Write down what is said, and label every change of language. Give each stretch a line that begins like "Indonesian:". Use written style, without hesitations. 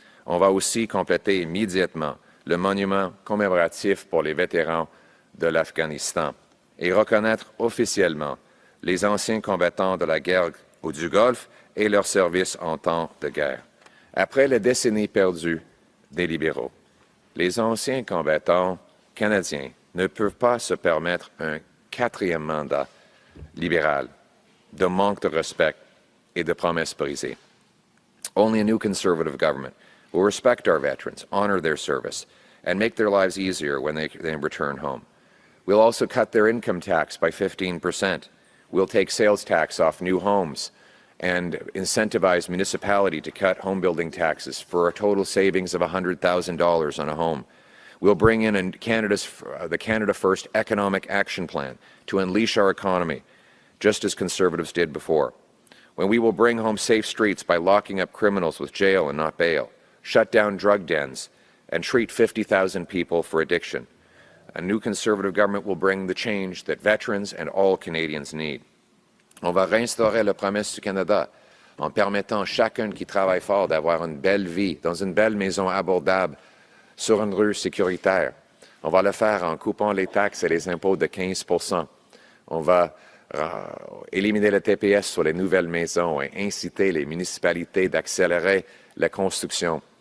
French: On va aussi compléter immédiatement le monument commémoratif pour les vétérans de l'Afghanistan et reconnaître officiellement les anciens combattants de la guerre du Golfe et leur service en temps de guerre. Après les décennies perdues des libéraux, les anciens combattants canadiens ne peuvent pas se permettre un quatrième mandat libéral de manque de respect et de promesses brisées.
English: Only a new Conservative government will respect our veterans, honor their service, and make their lives easier when they return home. We'll also cut their income tax by 15%. We'll take sales tax off new homes and incentivize municipality to cut home building taxes for a total savings of $100,000 on a home. We'll bring in the Canada First Economic Action Plan to unleash our economy, just as Conservatives did before. When we will bring home safe streets by locking up criminals with jail and not bail, shut down drug dens, and treat 50,000 people for addiction. A new Conservative government will bring the change that veterans and all Canadians need.
French: On va réinstaurer la promesse du Canada en permettant à chacun qui travaille fort d'avoir une belle vie dans une belle maison abordable sur une rue sécuritaire. On va le faire en coupant les taxes et les impôts de 15%. On va éliminer le TPS sur les nouvelles maisons et inciter les municipalités d'accélérer la construction.